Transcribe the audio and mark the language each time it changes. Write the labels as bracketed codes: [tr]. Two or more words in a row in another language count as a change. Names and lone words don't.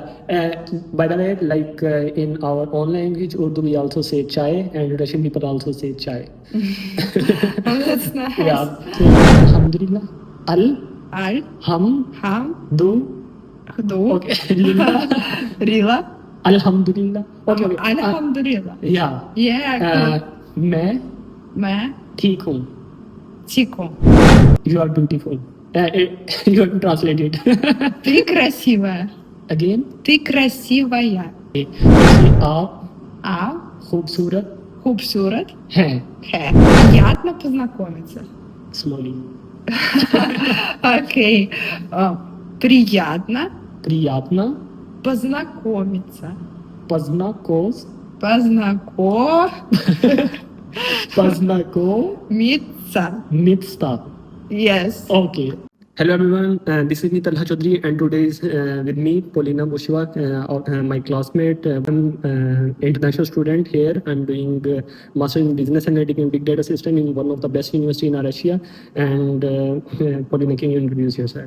[en] By the way, like in our own language, Urdu, we also say chai, and Russian people also say chai. Oh, that's nice. Yeah. So, Alhamdulillah. [ar] Аль. Ham. Хам. Du. Ду. [en] Okay. Lillah. [ar] Рила. [en] Alhamdulillah. Okay. Okay. [ar] Alhamdulillah. [en] Yeah. Yeah. [hi] मैं मैं ठीक हूँ. Тико. [en] You are beautiful. You have to translate it. [ru] Ты красивая. [en] Again. [ru] Ты красивая. [hi] जैसे आप [ru] А [hi] खूबसूरत खूबसूरत हैं. है. [ru] Приятно познакомиться. [en] Slowly. [ru] Окей. Приятно Приятно познакомиться. познакомиться. Познакомиться. [en] Yes. Okay. Hello everyone, this is me Talha Chaudhary, and today is with me Polina Busheva, my classmate. I'm international student here. I'm doing master in business analytics and big data system in one of the best university in Russia. And Polina, can you introduce yourself?